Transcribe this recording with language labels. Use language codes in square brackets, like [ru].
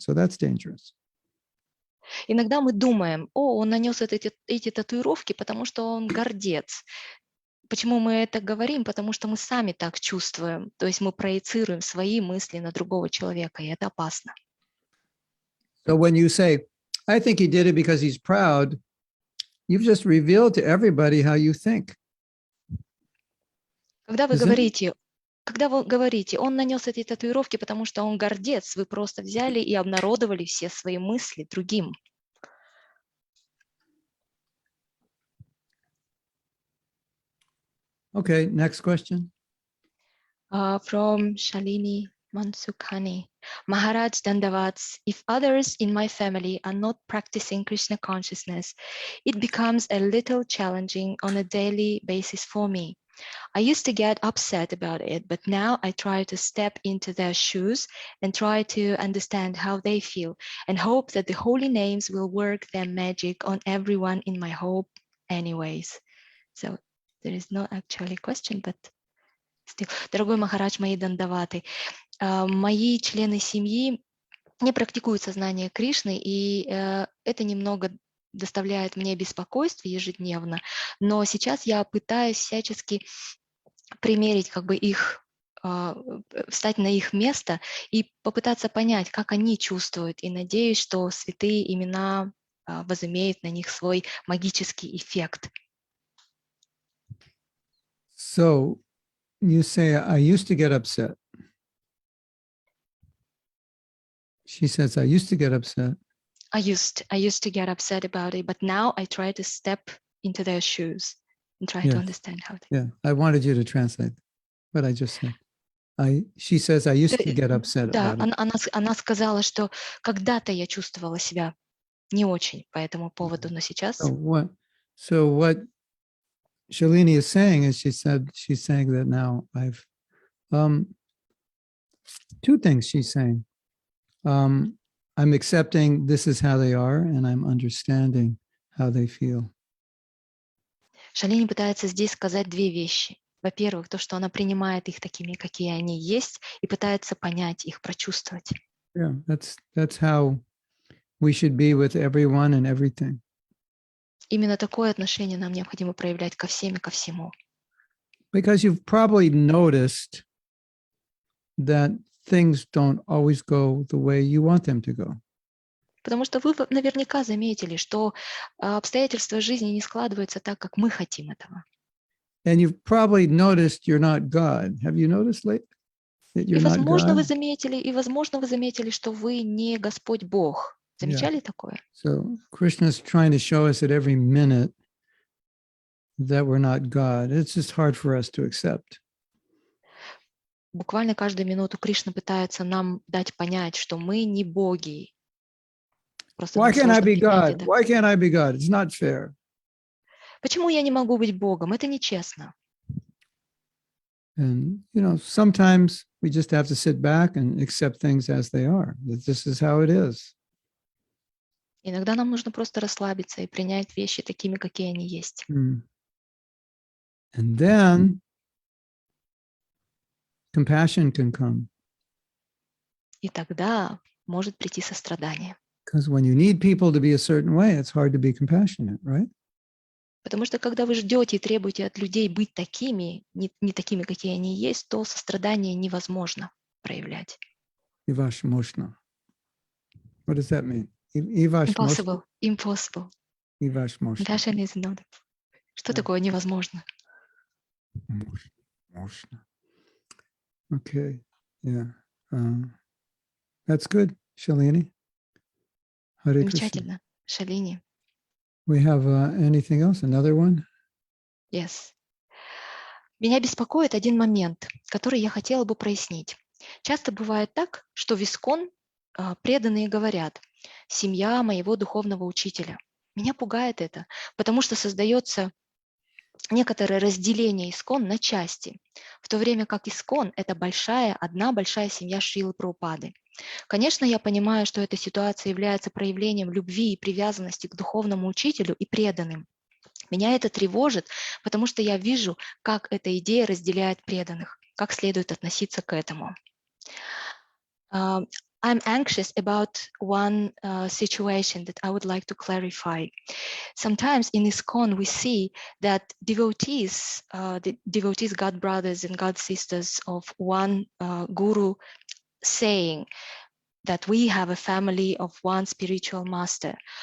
[en] So that's dangerous. [ru] Иногда мы думаем, он нанес эти татуировки, потому что он гордец. Почему мы это говорим? Потому что мы сами так чувствуем. То есть мы проецируем свои мысли на другого человека, и это опасно. [en] So when you say, I think he did it because he's proud, you've just revealed to everybody how you think. [ru] Когда вы говорите, он нанес эти татуировки, потому что он гордец, вы просто взяли и обнародовали все свои мысли другим. [en] Okay, next question. From Shalini Mansukhani. Maharaj Dandavats, if others in my family are not practicing Krishna consciousness, it becomes a little challenging on a daily basis for me. I used to get upset about it, but now I try to step into their shoes and try to understand how they feel and hope that the holy names will work their magic on everyone in my home anyways. So there is no actually question, but still. [ru] Дорогой Махарадж, мои дандаваты, мои члены семьи не практикуют сознание Кришны, и это немного доставляет мне беспокойство ежедневно, но сейчас я пытаюсь всячески примерить их, встать на их место и попытаться понять, как они чувствуют, и надеюсь, что святые имена возымеют на них свой магический эффект. [en] So you say, I used to get upset. She says, I used to get upset. I used to get upset about it, but now I try to step into their shoes and try to understand how they... Yeah, I wanted you to translate what I just said. She says, I used to get upset about it. [ru] Она сказала, что когда-то я чувствовала себя не очень по этому поводу, но сейчас... [en] So what Shalini is saying is she's saying that now I've... two things she's saying. I'm accepting this is how they are, and I'm understanding how they feel. [ru] Шалини пытается здесь сказать две вещи. Во-первых, то, что она принимает их такими, какие они есть, и пытается понять их, прочувствовать. [en] Yeah, that's how we should be with everyone and everything. [ru] Именно такое отношение нам необходимо проявлять ко всем и ко всему. [en] Because you've probably noticed that things don't always go the way you want them to go. [ru] Потому что вы наверняка заметили, что обстоятельства жизни не складываются так, как мы хотим этого. [en] And you've probably noticed you're not God. Have you noticed that you're not God? [ru] возможно, вы заметили, что вы не Господь Бог. Замечали такое? [en] So Krishna's trying to show us at every minute that we're not God. It's just hard for us to accept. [ru] Буквально каждую минуту Кришна пытается нам дать понять, что мы не боги. [en] Why can't I be God? Why can't I be God? It's not fair. [ru] Почему я не могу быть Богом? Это нечестно. [en] And, sometimes we just have to sit back and accept things as they are. This is how it is. [ru] Иногда нам нужно просто расслабиться и принять вещи такими, какие они есть. [en] And then compassion can come. [ru] И тогда может прийти сострадание. [en] Because when you need people to be a certain way, it's hard to be compassionate, right? [ru] Потому что когда вы ждете и требуете от людей быть такими, не такими, какие они есть, то сострадание невозможно проявлять. [en] Ivashmoshna. What does that mean? Ivashmoshna. Impossible. [ru] Невозможно. Что такое невозможно? Можно. [en] Okay. Yeah. That's good, Shalini. Hare Krishna. [ru] Замечательно. Шалини. [en] We have anything else? Another one? Yes. [ru] Меня беспокоит один момент, который я хотела бы прояснить. Часто бывает так, что в Искон преданные говорят: «Семья моего духовного учителя». Меня пугает это, потому что создается некоторое разделение Искон на части, в то время как Искон– это одна большая семья Шрилы Прабхупады. Конечно, я понимаю, что эта ситуация является проявлением любви и привязанности к духовному учителю и преданным. Меня это тревожит, потому что я вижу, как эта идея разделяет преданных, как следует относиться к этому. [en] I'm anxious about one situation that I would like to clarify. Sometimes in Iskcon we see that devotees, God brothers and God sisters of one guru, saying that we have a family of one spiritual master.